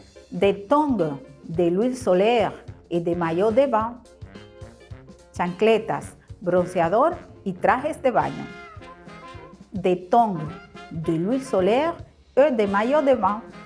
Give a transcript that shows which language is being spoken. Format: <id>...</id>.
<fr>Des tongs, de l'huile solaire y de maillot de bain.</fr> <es>Chancletas, bronceador y trajes de baño.</es> <fr>Des tongs, de l'huile solaire et de maillot de bain.</fr>